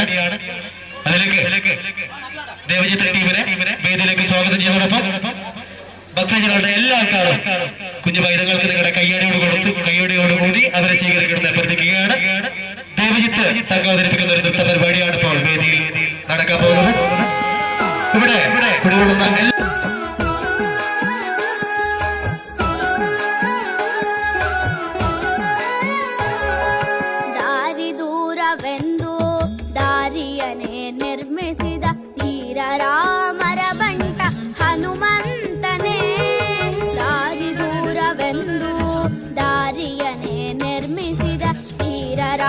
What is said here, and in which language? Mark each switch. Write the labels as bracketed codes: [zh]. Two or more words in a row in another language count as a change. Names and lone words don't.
[ml] അതിലേക്ക് ദേവജിത്ത് ടീമിനെ വേദിയിലേക്ക് സ്വാഗതം ചെയ്യുന്നതോടൊപ്പം ഭക്തജനങ്ങളുടെ എല്ലാ ആൾക്കാരും കുഞ്ഞു പൈതങ്ങൾക്ക് നിങ്ങളുടെ കയ്യടിയോടുകൂടി അവരെ സ്വീകരിക്കണമെന്ന് അഭ്യർത്ഥിക്കുകയാണ്. ദേവജിത്ത് സംഘം അവതരിപ്പിക്കുന്ന ഒരു നൃത്ത പരിപാടിയാണ് ഇപ്പോൾ വേദിയിൽ നടക്കാൻ പോകുന്നത്. ഇവിടെ കുടികൊള്ളുന്ന [kn] ದಾರಿ ದೂರವೆಂದು ದಾರಿಯನೇ ನಿರ್ಮಿಸಿದ ತೀರ ರಾಮರ ಬಂಟ ಹನುಮಂತನೇ. ದಾರಿ ದೂರವೆಂದು ದಾರಿಯನೇ ನಿರ್ಮಿಸಿದ ತೀರ